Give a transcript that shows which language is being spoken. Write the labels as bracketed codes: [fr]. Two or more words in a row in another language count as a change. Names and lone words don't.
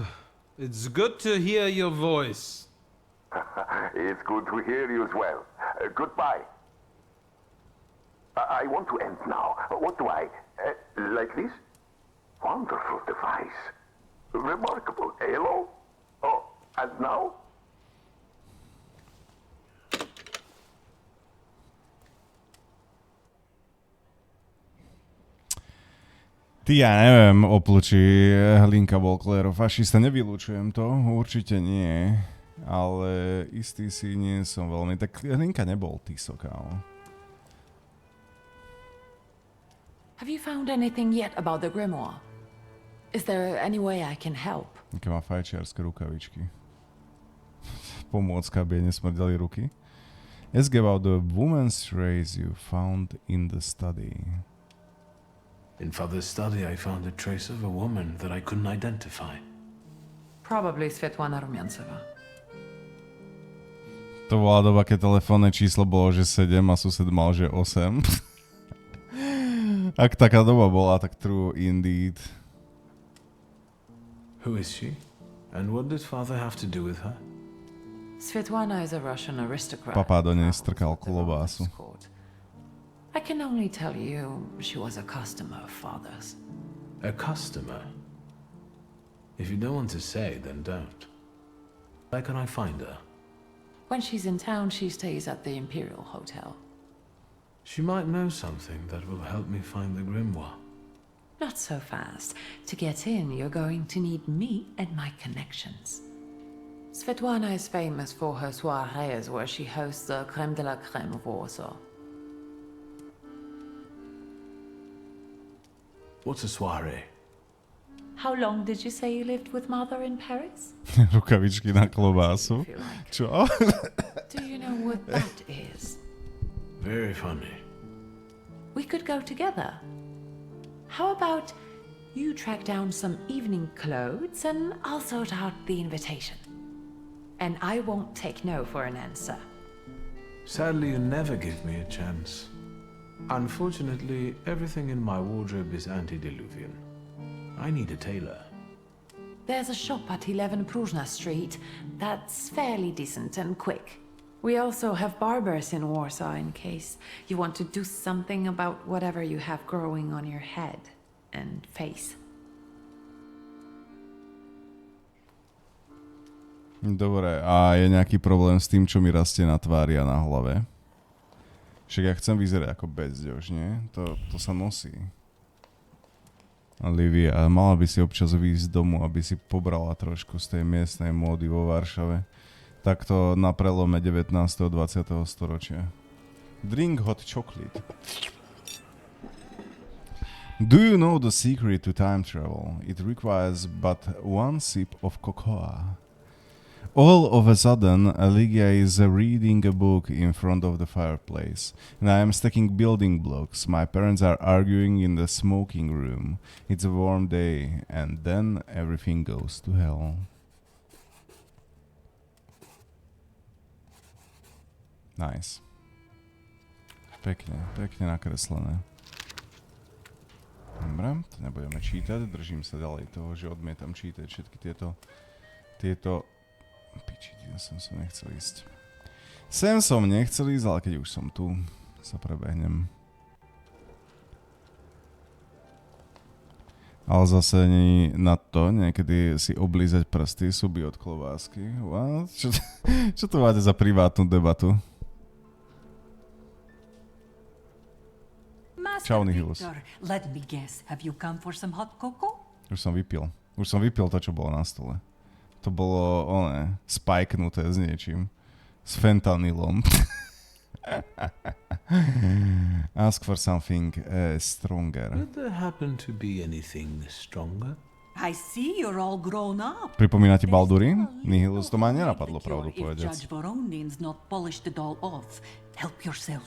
[en] It's good to hear your voice. It's good to hear you as well. Goodbye. I want to end now. What do I... like this? Wonderful device. Remarkable. Hello? Oh, and now? [sk] Ty, ja neviem, opluči Hlinka bol klerofašista, nevylučujem to, určite nie, ale istý si nie som veľmi, tak Hlinka nebol Tiso, kámo. [en] Have you found anything yet about the grimoire? Is there any way I can help? [sk] Aké má fajčiarske rukavičky. Pomôcka, aby jej nesmrdali ruky. [en] Ask about the woman's trace you found in the study. In Father's study, I found a trace of a woman that I couldn't identify. Probably Svetlana Rumianceva. [sk] To bola doba, keď telefónne číslo bolo, že 7 a sused mal, že 8. Ak taká doba bola, tak [en] true indeed. Who is she? And what did Father have to do with her? Svetlana is a Russian aristocrat. [sk] Papá do nej strkal klobásu. [en] I can only tell you she was a customer of Father's. A customer? If you don't want to say, then don't. Where can I find her? When she's in town, she stays at the Imperial Hotel. She might know something that will help me find the grimoire. Not so fast. To get in, you're going to need me and my connections. Svetlana is famous for her soirees where she hosts the [fr] crème de la crème [en] of Warsaw. What's a soiree? How long did you say you lived with Mother in Paris? [sk] Rukavičky na klobásu. Čo? [en] Do you know what that is? Very funny. We could go together. How about you track down some evening clothes and I'll sort out the invitation. And I won't take no for an answer. Sadly, you never give me a chance. Unfortunately, everything in my wardrobe is antediluvian. I need a tailor. There's a shop at 11 Pruzhna Street that's fairly decent and quick. We also have barbers in Warsaw in case you want to do something about whatever you have growing on your head and face. [sk] Dobre, a je nejaký problém s tým, čo mi rastie na tvári a na hlave? Však ja chcem vyzerať ako bezďož, nie? To sa nosí. Livia, mala by si občas výjsť z domu, aby si pobrala trošku z tej miestnej módy vo Varšave. Takto na prelome 19. a 20. storočia. [en] Drink hot chocolate. Do you know the secret to time travel? It requires but one sip of cocoa. All of a sudden, Lygia is reading a book in front of the fireplace, and I am stacking building blocks. My parents are arguing in the smoking room. It's a warm day, and then everything goes to hell. Nice. [sk] Pekne, pekne nakreslené. Dobre, to nebudeme čítať, držím sa ďalej toho, že odmietam čítať všetky tieto piči, sem som nechcel ísť. Sem som nechcel ísť, ale keď už som tu, sa prebehnem. Ale zase na to, niekedy si oblízať prsty, suby od klobásky. [en] What? [sk] Čo to máte za privátnu debatu? Čau, Nihilus. [en] Let me guess, have you come for some hot cocoa? [sk] Už som vypil to, čo bolo na stole. To bolo, spajknuté s niečím. S fentanylom. [en] Ask for something stronger. Would there happen to be anything stronger? I see you're all grown up. [sk] Pripomína ti Baldurín? Nihilus to ma nenapadlo, pravdu povedať. [en] If Judge Voronin's not polished it all off, help yourself.